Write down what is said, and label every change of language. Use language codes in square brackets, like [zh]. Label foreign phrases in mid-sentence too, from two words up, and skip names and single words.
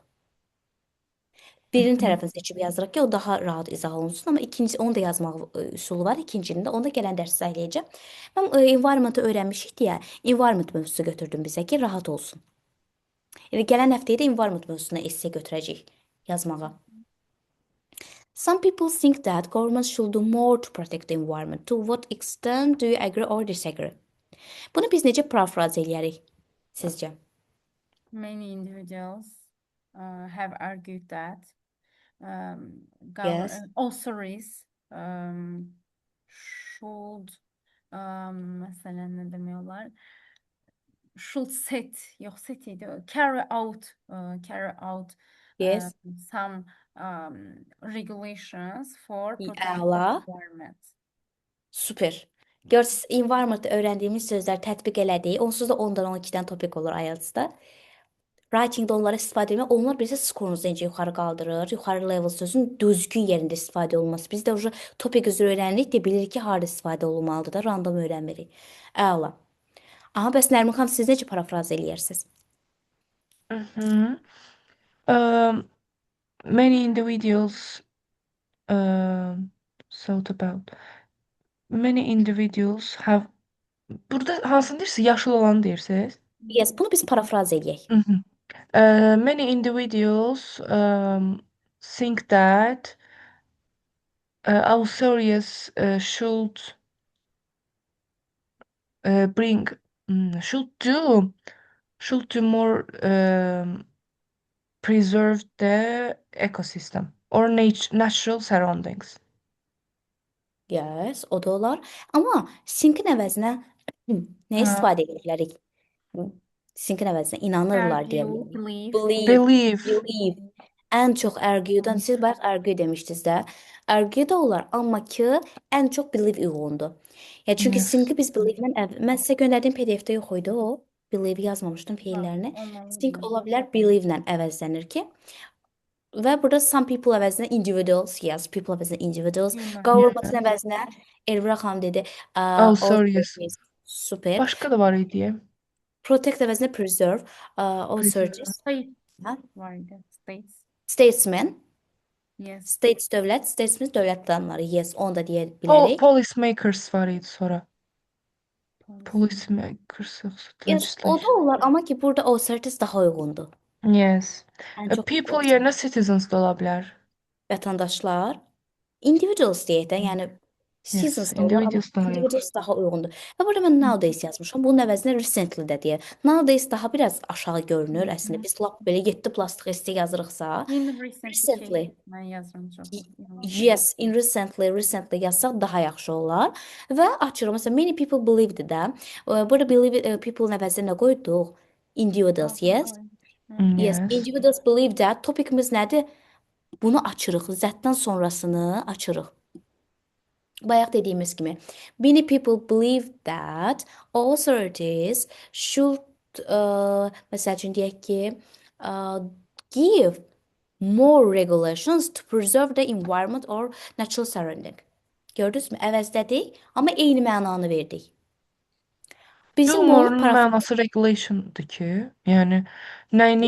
[az] Birinin Mhm. tərəfini seçib yazırıq ki, o daha rahat izah olunsun. Amma ikinci, onu da yazmaq üsulu var. İkincinin də, onu da gələn dərs izah mən environment-ı öyrənmişik deyə, environment mövzusu götürdüm bizə ki, rahat olsun. Yəni gələn həftəyə də environment mövzusuna esse götürəcəyik yazmağa. [en] Some people think that governments should do more to protect the environment. To what extent do you agree or disagree? [az] Bunu biz necə parafraz eləyərik sizcə? [en] Many individuals have argued that Yes. authorities should [tr] mesela ne demiyorlar? [en] Should set, yok set idi. Carry out Yes. some regulations for protecting [az] Əla. [en] environment. Super. [az] Görsüz environment öyrəndiyimiz sözlər tətbiq elədik. Onsuz da 10-dan 12-dən topik olur IELTS-da. Writing-da onları istifadə etmək, onlar bizə skorunuzu necə yuxarı qaldırır, yuxarı level sözün düzgün yerində istifadə olunması. Biz də уже topik üzrə öyrənirik də bilirik ki, harda istifadə olunmalıdır da, random öyrənmirik. Əla. Aha, bəs Nərmin xanım siz necə parafraz eləyirsiniz? Mhm. [en] Um, Many individuals thought about. Many individuals have. [az] Burada hansını deyirsiz? Yaşıl olanı deyirsiz? Yes, bunu biz parafraz eləyək. Mhm. [en] Many individuals think that authorities bring should do more preserve the ecosystem or natural surroundings. Yes, [az] o da olar. Amma sinkin əvəzinə nə Ha, istifadə edə bilərik? Sinkin əvəzinə inanırlar deyə [en] argue, [az] bilərik. [en] believe. Believe, Believe. believe. [az] Ən çox argue-dan siz bax argue demişdiniz də. Argue da olar, amma ki ən çox believe uyğundur. Ya çünki [en] Yes. [az] sinki biz believe-dən mən sizə göndərdiyim PDF-də yox idi o. Believe yazmamışdım Ha, feillərini. Sink olmalı. ola bilər believe-lə əvəzlənir ki. Və burada [en] some people [az] əvəzinə individuals, yes, people əvəzinə individuals, [en] Human. government Yes. [az] əvəzinə Elvira xanım dedi, [en] Authorities. authorities, super. [az] Başka da var idi. Protect əvəzinə preserve, [en] Preserve. authorities, State [az] hə? vardı. [en] States. Statesman, Yes. [az] states dövlət, statesman dövlət adamları, yes, onu da deyə bilərik. Policymakers var idi sonra. [en] Policy. Policymakers Yes, [az] o da [en] legislation. [az] olar, amma ki burada authorities daha uyğundur. [en] Yes. [az] Ən çox [tr] People yerine [en] authorities. [az] citizens da ola bilər. Vətəndaşlar individuals deyək də, yəni [en] Yes. citizens [az] da olar, amma [tr] Individuals daha iyi. [az] individuals daha uyğundur. Və burada mən nowadays yazmışam. Bunun əvəzinə recently də deyə. Nowadays daha biraz aşağı görünür əslində. Biz lap belə 7 plastik esti yazırıqsa, [en] In recent recently. [tr] case ben yazdım çok. [az] Yes, [en] in recently [az] yazsaq daha yaxşı olar. Və açırıq. Məsələn, [en] many people believed [az] də. Burada believe people əvəzinə nə qoyduq? [en] Individuals, yes. Yes, Yes. individuals believe that. [az] Topikimiz nədir? Bunu açırıq. Zətdən sonrasını açırıq. Bayaq dediyimiz kimi, [en] many people believe that authorities should, [az] məsəl üçün deyək ki, [en] uh, give more regulations to preserve the environment or natural surrounding. [az] Gördünüzmü? Əvəzdədik, amma eyni mənanı verdik. Bizim bu Humorun mənası regulation'dır ki, yəni nəyi